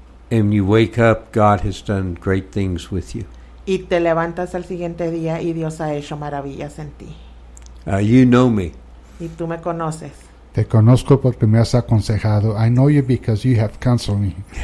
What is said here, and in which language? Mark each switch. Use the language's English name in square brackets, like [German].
[English] And you wake up, God has done great things with you. [Spanish] Y te levantas al siguiente día y Dios ha hecho maravillas en ti. [English] You know me. [Spanish] Y tú me conoces. Te conozco porque me has aconsejado. [English] I know you because you have counseled me.